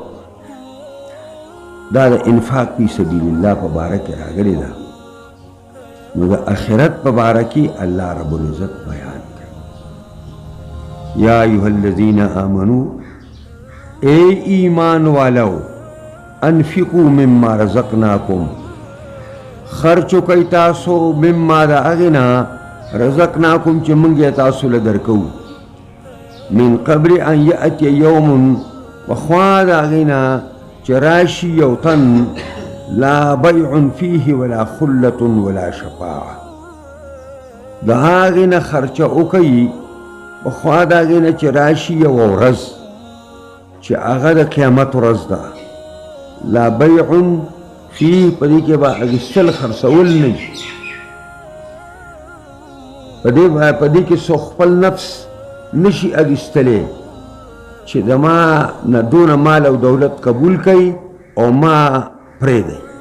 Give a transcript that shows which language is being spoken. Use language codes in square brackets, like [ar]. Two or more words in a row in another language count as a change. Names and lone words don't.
[ps] دا د انفاق [ar] فی سبیل الله [ps] په باره کې راغلې ده نو د آخرت په باره کې الله رب العزت بیان کوي [ar] یا ایها الذین آمنوا [ur] اے ایمان والو [ar] انفقوا مما رزقناکم [ps] خرچو کوي تاسو مما د هغې نه رزقناکم چې موږ یې تاسو له درکوو [ar] من قبل ان یأتی یوم [ps] پخوا د هغې نه چې راشي یو تن [ar] لا بیع فیه ولا خلة ولا شفاعه [ps] د هغې نه خرچه وکوي پخوا د هغې نه چې راشي یوه ورځ چې هغه د قیامت ورځ ده [ar] لا بیع فیه [ps] په دې کې به اخیستل خرڅول نه وي په دې کې څوک خپل نفس نشي اخیستلی چې د ما نه دونه مال او دولت قبول کوي او ما پرېږدی